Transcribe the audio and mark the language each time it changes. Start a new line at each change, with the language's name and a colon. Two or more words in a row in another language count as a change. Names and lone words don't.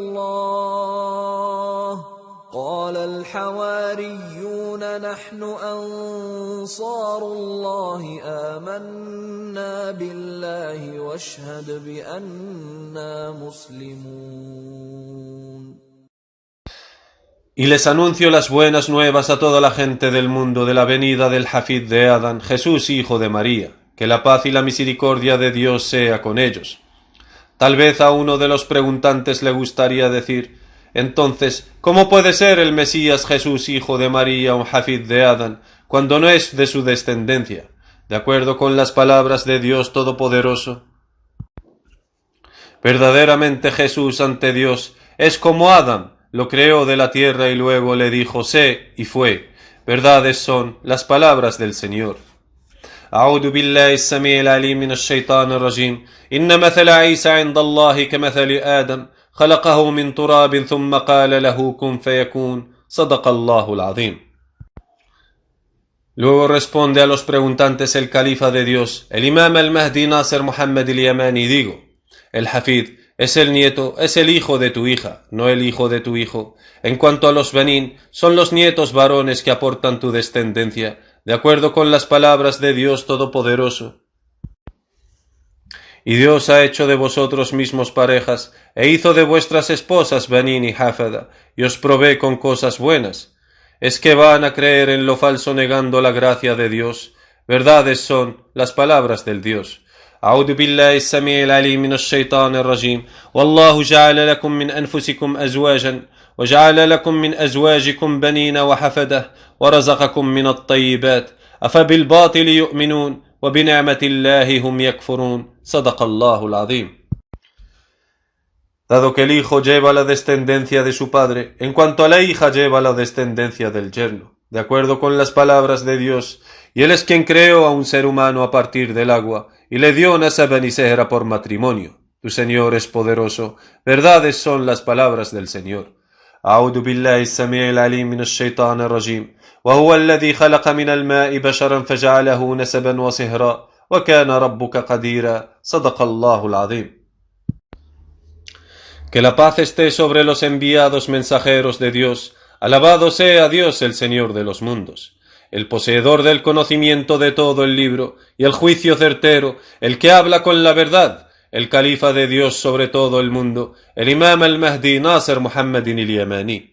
Arabic: الله قال الحواريون نحن أنصار الله آمنا بالله واشهد بأننا مسلمون.
Spanish: Y les anuncio las buenas nuevas a toda la gente del mundo de la venida del Hafid de Adán, Jesús hijo de María, que la paz y la misericordia de Dios sea con ellos. Tal vez a uno de los preguntantes le gustaría decir: entonces, ¿cómo puede ser el Mesías Jesús hijo de María un Hafid de Adán, cuando no es de su descendencia, de acuerdo con las palabras de Dios Todopoderoso? Verdaderamente Jesús ante Dios es como Adán, lo creó de la tierra y luego le dijo sé y fue. Verdades son las palabras del Señor.
Arabic: أعوذ بالله السميع العليم من الشيطان الرجيم إن مثل عيسى عند الله كمثل آدم خلقه من تراب ثم قال له كن فيكون صدق الله العظيم.
Spanish: Luego responde a los preguntantes el califa de Dios, el imam al-Mahdi Nasser Muhammad al-Yamani, digo, el Hafid es el nieto, es el hijo de tu hija, no el hijo de tu hijo. En cuanto a los Benín, son los nietos varones que aportan tu descendencia, de acuerdo con las palabras de Dios Todopoderoso. Y Dios ha hecho de vosotros mismos parejas, e hizo de vuestras esposas Benín y Hafada, y os provee con cosas buenas. ¿Es que van a creer en lo falso negando la gracia de Dios? Verdades son las palabras del Dios.
Arabic: أعوذ بالله السميع العليم من الشيطان الرجيم والله جعل لكم من أنفسكم أزواجا وجعل لكم من أزواجكم بنين وحفدة ورزقكم من الطيبات أفبالباطل يؤمنون وبنعمة الله هم يكفرون صدق الله العظيم.
Spanish: Dado que el hijo lleva la descendencia de su padre, en cuanto a la hija lleva la descendencia del yerno, de acuerdo con las palabras de Dios, y él es quien creó a un ser humano a partir del agua, y le dio Nasaban y Sehra por matrimonio. Tu Señor es poderoso, verdades son las palabras del Señor.
Arabic: أعوذ بالله السميع العليم من الشيطان الرجيم وهو الذي خلق من الماء بشرا فجعله نسبا وصهرا وكان ربك قديرا صدق الله العظيم.
Spanish: Que la paz esté sobre los enviados mensajeros de Dios. Alabado sea Dios, el Señor de los mundos, el poseedor del conocimiento de todo el libro y el juicio certero, el que habla con la verdad, el califa de Dios sobre todo el mundo, el imam al-Mahdi Nasser Muhammad al-Yamani.